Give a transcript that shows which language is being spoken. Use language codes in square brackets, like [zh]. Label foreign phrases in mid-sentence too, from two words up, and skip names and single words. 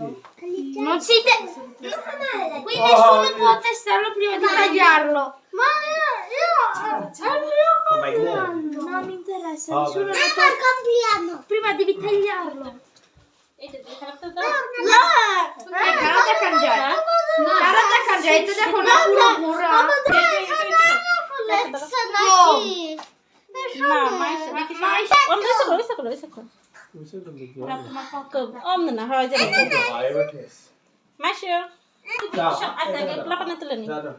[it] Non si qui nessuno può testarlo prima di tagliarlo. Ma io Vai buono. Non mi interessa, Ah, nessuno beh. lo il compleanno. prima devi tagliarlo. No! Karata kanjay. Karata kanjay [bn] এটা দেখো না পুরো ঘোরা। না মাইশ দেখি মাইশ অন্য কিছু করো অমন না হয় যাবে মাইশ আচ্ছা এগুলো পানি তুলে নি